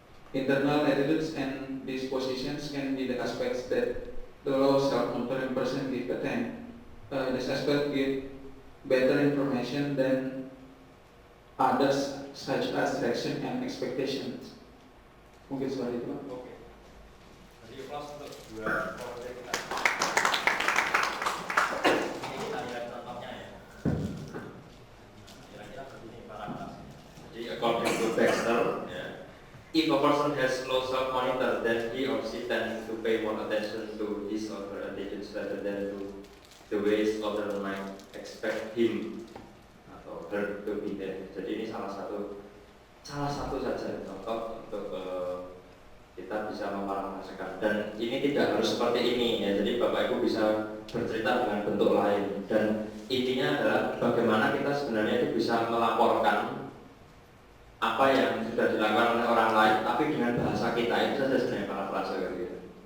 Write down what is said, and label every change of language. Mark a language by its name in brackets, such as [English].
[English] Internal attitudes and dispositions can be the aspects that the low self-monitoring person give attain. This aspect give better information than others such as direction and expectations. [Indonesian] Mungkin seperti itu Pak. Oke. Jadi kelas untuk dua project kita. Ini kita lihat contohnya ya. Kira-kira begini para kelas. [English] Jadi according to Baxter, if a person has low self-monitor, then he or she tends to pay more attention to his or her attitudes rather than to the ways other might expect him atau her to behave. [Indonesian] Jadi ini salah satu saja contoh untuk kita bisa memparafrasekan. Dan ini tidak harus seperti ini ya. Jadi Bapak Ibu bisa bercerita dengan bentuk lain. Dan intinya adalah bagaimana kita sebenarnya itu bisa melaporkan apa yang sudah dilakukan oleh orang lain, tapi dengan bahasa kita itu saja sebenarnya parafrase gitu.